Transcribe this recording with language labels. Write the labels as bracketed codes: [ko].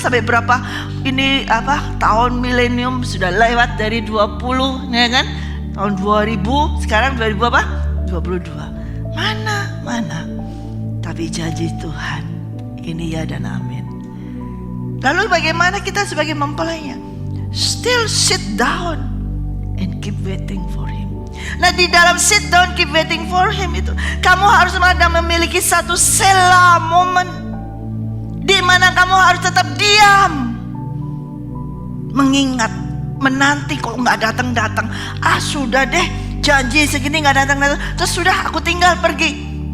[id] Sampai berapa ini tahun milenium sudah lewat dari 20, ya kan? Tahun 2000, sekarang 2022. Mana? Tapi janji Tuhan ini ya dan amin. Lalu bagaimana kita sebagai mempelainya? [en] Still sit down and keep waiting for Him. [id] Nah di dalam sit down keep waiting for Him itu, kamu harus memiliki satu selah momen di mana kamu harus tetap diam, mengingat, menanti. Kok nggak datang? Sudah deh, janji segini nggak datang, terus sudah aku tinggal pergi.